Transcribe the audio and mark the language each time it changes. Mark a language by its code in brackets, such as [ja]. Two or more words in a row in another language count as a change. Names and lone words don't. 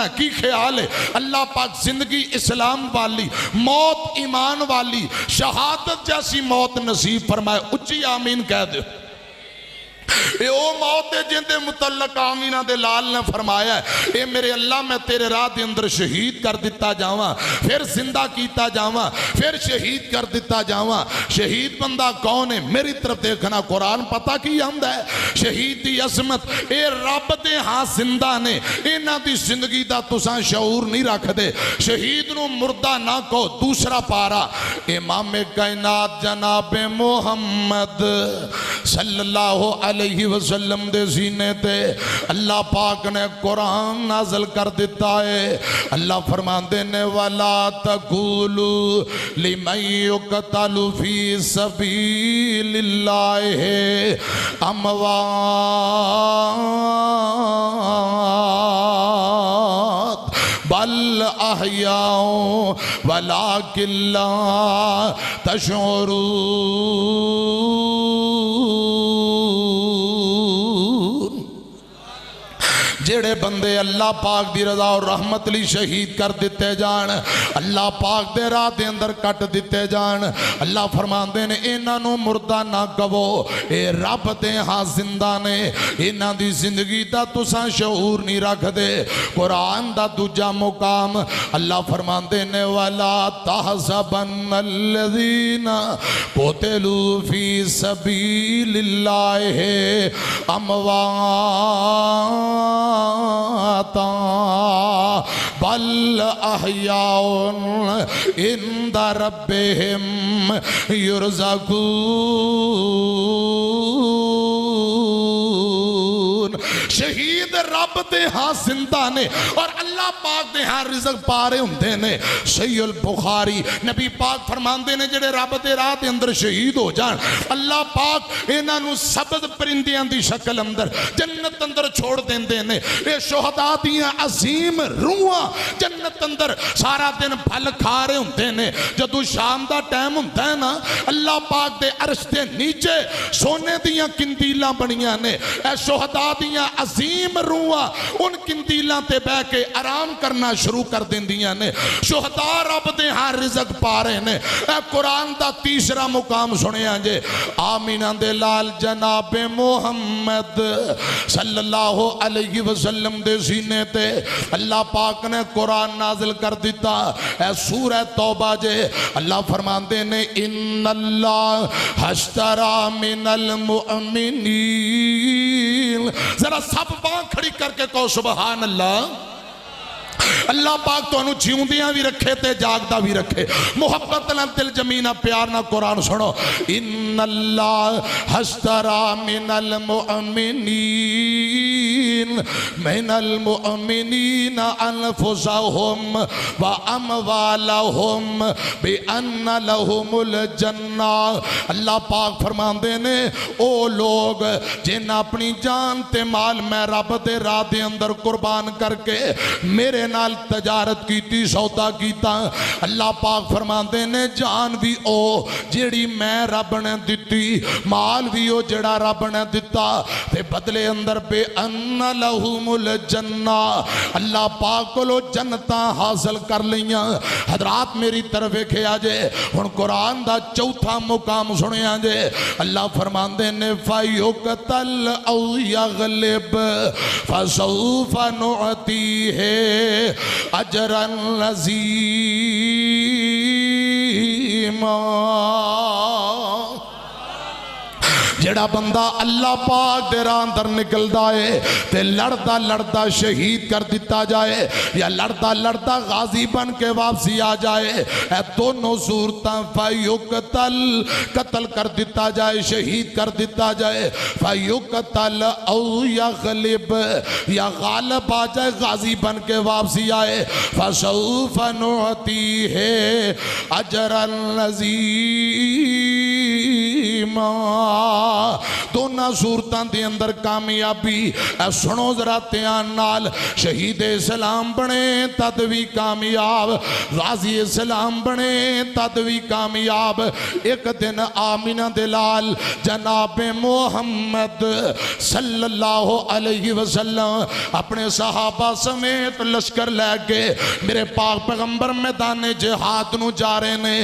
[pa] کی خیال ہے اللہ پاک زندگی اسلام والی موت ایمان والی شہادت جیسی موت نصیب فرمائے. اچھی آمین کہہ دے. اے او موت ہے جن دے متعلق آمینہ دے لال نے فرمایا ہے اے میرے اللہ میں تیرے راہ دے اندر شہید کر دیتا جاواں پھر زندہ کیتا جاواں پھر شہید کر دیتا جاواں. شہید بندہ کون ہے میری طرف دیکھنا. قرآن پتہ کی حمد ہے شہید دی عظمت اے رب دے ہاں زندہ نے انہاں دی زندگی دا تساں شعور نہیں رکھ دے. شہید نو مردہ نہ کو. دوسرا پارا امام کائنات جناب محمد [ar] صلی اللہ علیہ وسلم [pa] دے سینے تے اللہ پاک نے قرآن نازل کر دیتا ہے. اللہ فرماندے نے [ar] وَلَا تَقُولُوا لِمَنْ يُقْتَلُ فِي سَبِيلِ اللَّهِ أَمْوَاتٌ بل احیاء ولکن لا تشعرون. [pa] جڑے بندے اللہ پاک دی رضا اور رحمت لی شہید کر دیتے جان اللہ پاک دے راہ دے اندر کٹ دیتے جان اللہ فرماندے نے انہاں نو مردہ نہ کہو اے رب دے ہاں زندہ نے انہاں دی زندگی دا تساں شعور نہیں رکھ دے. قرآن دا دوجا مقام اللہ فرماندے نے [ar] وَلَا تَحْسَبَنَّ الَّذِينَ قُتِلُوا فِي سَبِيلِ اللَّهِ أَمْوَاتٌ بل احیاء عند ربهم یرزقون. [pa] شہید رب دے ہاں زندہ نے اور اللہ پاک دے ہاں رزق پارے ہوندے نے. صحیح البخاری نبی پاک فرماندے نے جڑے رب دے راہ دے اندر شہید ہو جان اللہ پاک انہاں نو سبز پرندیاں دی شکل اندر جنت اندر چھوڑ دیندے نے. اے شہداء دیاں عظیم روحاں جنت اندر سارا دن پھل کھا رہے ہوندے نے. جدو شام دا ٹائم ہوندا ہے نا اللہ پاک دے عرش دے نیچے سونے دیاں کندیلاں بنیاں نے. اے شہداء دیاں عظیم روحاں ان کندیلاں تے بہ کے آرام کرنا شروع کر دیندیاں نے. شہداء رب دے ہاں رزق پا رہے نے. اے قرآن دا تیسرا مقام سنیا جے آمینہ دے لال جناب محمد [ar] صلی اللہ علیہ وسلم [pa] دے سینے تے اللہ پاک نے قرآن نازل کر دیتا. اے سورہ توبہ جے اللہ فرماندے نے [ar] ان اللہ اشترى من المؤمنین. [pa] ذرا سب بان کھڑی کر کے کہو [ar] سبحان اللہ. [pa] اللہ پاک تو انہوں جیوندیاں بھی رکھے تے جاگدہ بھی رکھے. محبت نہ دل جمینہ پیار نہ قرآن سنو. [ar] ان اللہ اشترى من المؤمنین من المؤمنین انفسهم واموالهم بان لهم الجنہ۔ [pa] اللہ پاک فرماندے نے او لوگ جن اپنی جان تے مال میں رب دے راہ دے اندر قربان کر کے میرے نال تجارت کیتی، سودا کیتا، اللہ پاک فرماندے نے جان بھی او جیڑی میں رب نے دتی، مال بھی او جڑا رب نے دتا، تے بدلے اندر بے [ar] ان لہم الجنہ، [pa] اللہ پاک کو لو جنتاں حاصل کر لیاں۔ حضرات میری طرف کھیا جے ہن قرآن دا چوتھا مقام سنیا جے، اللہ فرماندے نے [ar] فَيُقْتَلْ أَوْ يَغْلِبْ فَسَوْفَ نُعْتِيهِ أَجْرًا عَظِيمًا۔ [pa] جڑا بندہ اللہ پاک دے راہ اندر نکل دائے تے لڑتا لڑتا شہید کر دیتا جائے یا لڑتا لڑتا غازی بن کے واپسی آ جائے، اے دونوں صورتاں فَيُقْتَلْ قتل کر دیتا جائے، شہید کر دیتا جائے، [ar] فَيُقْتَلْ أَوْ يَغْلِبْ [pa] یا غالب آ جائے غازی بن کے واپسی آئے، [ar] فَسَوْفَ نُعْتِيهِ أَجْرًا عَظِيمًا۔ [pa] دونوں صورتاں دے اندر کامیابی، اے سنو ذرا دھیان نال، شہید اسلام بنے تد بھی کامیاب، غازی اسلام بنے تد بھی کامیاب۔ ایک دن آمینہ دلال جناب محمد [ar] صلی اللہ علیہ وسلم [pa] اپنے صحابہ سمیت لشکر لے کے میرے پاک پیغمبر میدان جہاد نو جا رہے نے۔